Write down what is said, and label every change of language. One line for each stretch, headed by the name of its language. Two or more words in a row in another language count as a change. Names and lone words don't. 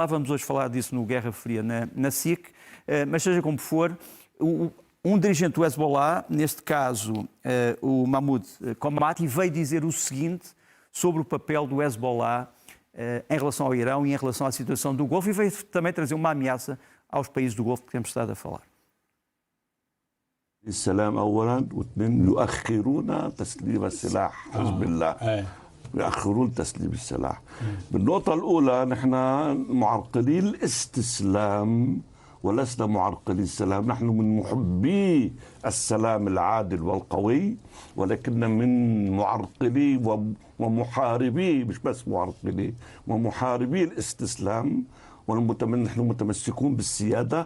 Portuguese: Vamos hoje falar disso no Guerra Fria na SIC, mas seja como for, um dirigente do Hezbollah, neste caso o Mahmoud Komati, veio dizer o seguinte sobre o papel do Hezbollah em relação ao Irão e em relação à situação do Golfo, e veio também trazer uma ameaça aos países do Golfo que temos estado a falar.
Arabic: السلام اولا، واثنين يؤخرون تسليم السلاح حزب الله يؤخرون تسليم السلاح. بالنقطة الأولى نحن معرقلي الاستسلام ولسنا معرقلي السلام، نحن من محبي السلام العادل والقوي، ولكن من معرقلي ومحاربي، مش بس معرقلي، ومحاربي الاستسلام، نحن متمسكون بالسيادة.